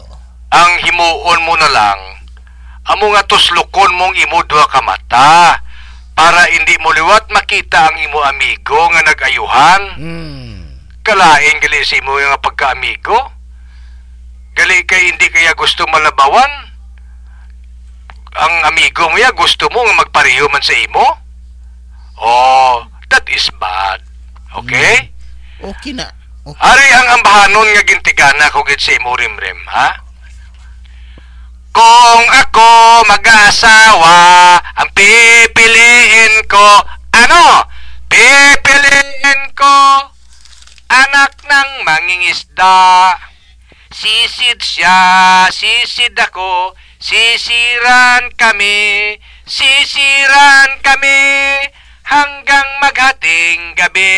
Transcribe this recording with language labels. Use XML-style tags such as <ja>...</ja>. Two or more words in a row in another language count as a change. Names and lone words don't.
<hil>ang himuon mo na lang, amo nga tuslukon mong imo duha ka mata, para hindi mo liwat makita ang imo amigo nga nag-ayuhan. Kalain gali si imo nga pagka-amigo? Gali kay hindi kaya gusto malabawan? Ang amigo mo ya gusto mo nga magpareho man sa imo?</hil> <en>Oh, that is bad. Okay?</en> <hil>Okay na. Okay. Ari ang ambahanon nga gintigana ko gid sa imo, Rim-rim, ha?</hil> <tl>Kung ako mag-asawa, ang pipiliin ko, ano? Pipiliin ko anak ng mangingisda. Sisid siya, sisid ako, sisiran kami hanggang maghating gabi.</tl>